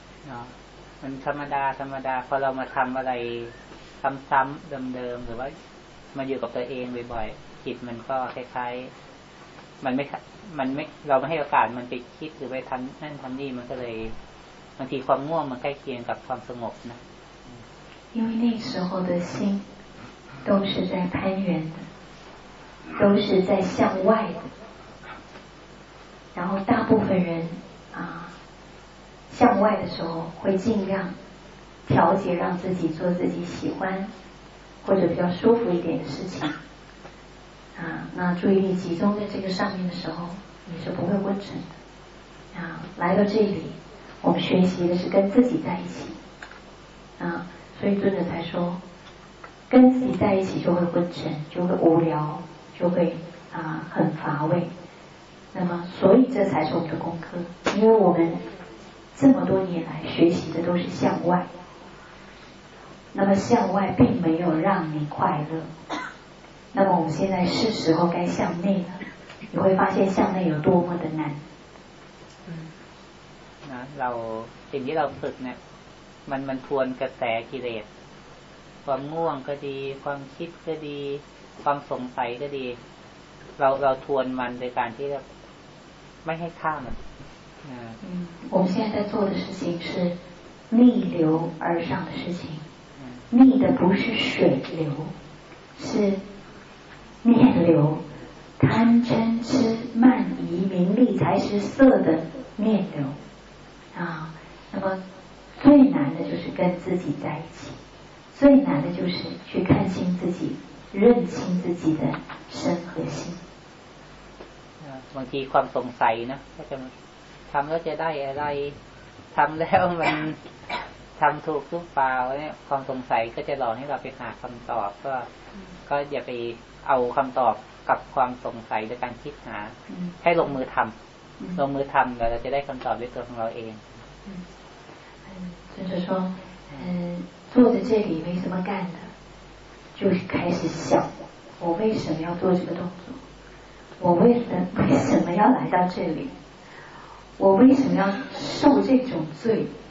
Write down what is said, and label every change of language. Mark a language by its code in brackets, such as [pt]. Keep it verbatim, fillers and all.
[th] 啊，มันธรรมดาธรรมดาพอเรามาทำอะไรซ้ำๆเดิมๆหรือว่ามาอยู่กับตัวเองบ่อยๆจิตมันก็คล้ายๆมันไม่มันไม่เราไม่ให้โอกาสมันไปคิดหรือไปทำนั่นทำนี่มันก็เลยบางทีความง่วงมันใกล้เคียงกับความสงบนะ [zh] 因为那时候的心都是在攀缘的，都是在向外的，然后大部分人啊向外的时候会尽量调节让自己做自己喜欢或者比较舒服一点的事情啊，那注意力集中在这个上面的时候你是不会昏沉的啊，来到这里我们学习的是跟自己在一起啊，所以尊者才说跟自己在一起就会昏沉，就会无聊，就会啊很乏味，那么所以这才是我们的功课，因为我们这么多年来学习的都是向外，那么向外并没有让你快乐，那么我们现在是时候该向内了，你会发现向内有多么的难。 [th] นะเราสิ่งที่เราฝึกเนี่ยมันมันทวนกระแสกิเลสความง่วงก็ดีความคิดก็ดีความสงสัยก็ดีเราเราทวนมันโดยการที่ไม่ให้ข้ามมัน [zh] อ่า我们现在在做的事情是逆流而上的事情，逆的不是水流，是念流，贪嗔痴慢疑名利财食色的念流啊，那么最难的就是跟自己在一起，最难的就是去看清自己，认清自己的身和心。 [th] บางทีความสงสัยนะก็จะทำแล้วจะได้อะไรทำแล้วมันทำถูกหรือเปล่าเนี่ยความสงสัยก็จะหลอกให้เราไปหาคำตอบก็ก็อย่าไปเอาคำตอบกับความสงสัยโดยการคิดหาให้ลงมือทำลงมือทำแล้วเราจะได้คำตอบด้วยตัวของเราเอง [zh] 嗯就是说嗯坐在这里没什么干的，就就开始想，我为什么要做这个动作？我为什么为什么要来到这里？我为什么要受这种罪？